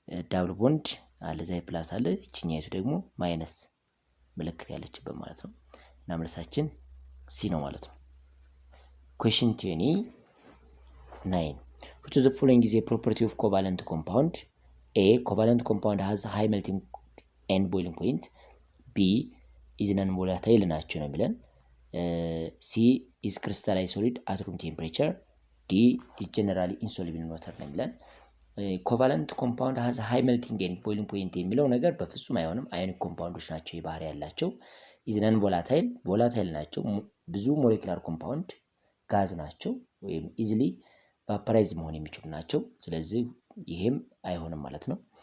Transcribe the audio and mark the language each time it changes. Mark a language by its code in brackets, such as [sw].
[am] ዳብል ቦንድ አለ፣ ዛይ ፕላስ አለ፣ እቺኛይቱ ደግሞ ማይነስ ምልክት ያለችበት ማለት ነው። እና መልሳችን ሲ ነው ማለት ነው። ኩዌስችን 29 [en] which of the following is a property of covalent compound? A. Covalent compound has high melting and boiling point. B. is non-volatile [am] ናቸው ነው የሚለን። C. [en] is crystallized solid at room temperature. D. is generally insoluble in water [am] ነው የሚለን። ኮቫለንት ኮምፓውንድ [en] has high melting and boiling point [am] የሚለው ነገር በፍጹም አይሆንም። አዮኒክ ኮምፓውንዶች ናቸው የባህሪ ያላቸው። [en] is non-volatile volatile [am] ናቸው። ብዙ ሞሌኩላር ኮምፓውንድ ጋዝ ናቸው ወይም ኢዚሊ ቫፖራይዝ መሆን የሚችሉ ናቸው። ስለዚህ ይሄም አይሆንም ማለት ነው።